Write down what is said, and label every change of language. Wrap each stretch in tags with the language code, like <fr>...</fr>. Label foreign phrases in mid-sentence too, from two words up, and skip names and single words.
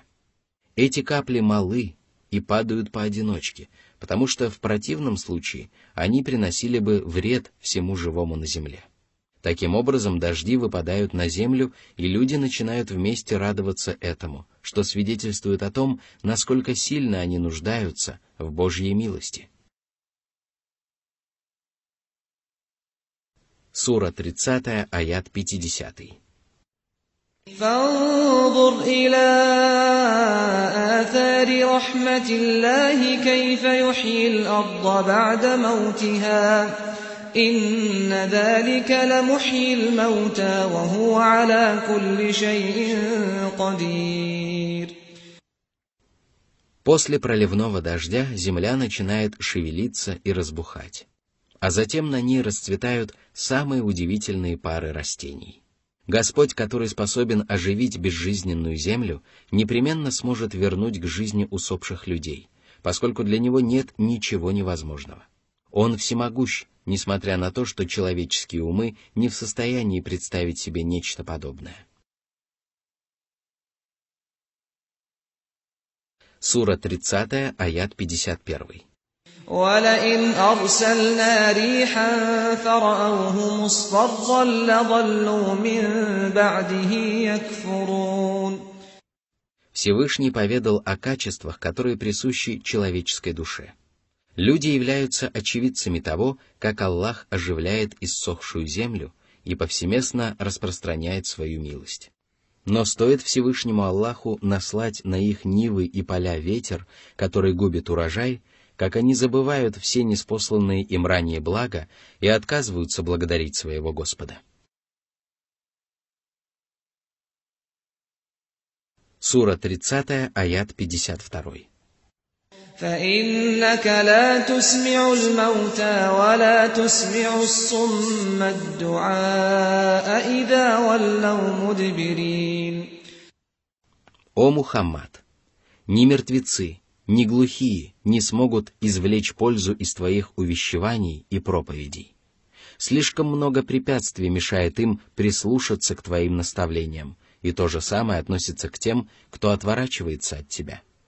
<ru>Эти капли малы и падают поодиночке, потому что в противном случае они приносили бы вред всему живому на земле. Таким образом, дожди выпадают на землю, и люди начинают вместе радоваться этому, что свидетельствует о том, насколько сильно они нуждаются в Божьей милости. Сура 30, аят 50.</ru> <ar>فانظر إلى آثار رحمة الله كيف يحيي الأرض بعد موتها إن ذلك لمحيي الموتى وهو على كل شيء قدير.</ar> <ru>После проливного дождя земля начинает шевелиться и разбухать, а затем на ней расцветают самые удивительные пары растений. Господь, который способен оживить безжизненную землю, непременно сможет вернуть к жизни усопших людей, поскольку для Него нет ничего невозможного. Он всемогущ, несмотря на то, что человеческие умы не в состоянии представить себе нечто подобное. Сура 30, аят 51.</ru> <ar>وَلَئِنْ أَرْسَلْنَا رِيحًا فَرَأَوْهُ مُصْفَرًّا لَظَلُّوا مِنْ بَعْدِهِ يَكْفُرُونَ.</ar> <ru>Всевышний поведал о качествах, которые присущи человеческой душе. Люди являются очевидцами того, как Аллах оживляет иссохшую землю и повсеместно распространяет свою милость. Но стоит Всевышнему Аллаху наслать на их нивы и поля ветер, который губит урожай, как они забывают все ниспосланные им ранее блага и отказываются благодарить своего Господа. Сура 30, аят 52.</ru> <ar>فإنك لا تسمع الموتى ولا تسمع الصم الدعاء إذا ولوا مدبرين.</ar> <ru>О Мухаммад! Ни мертвецы, ни глухие не смогут извлечь пользу из твоих увещеваний и проповедей. Слишком много препятствий мешает им прислушаться к твоим наставлениям, и то же самое относится к тем, кто отворачивается от тебя.</ru>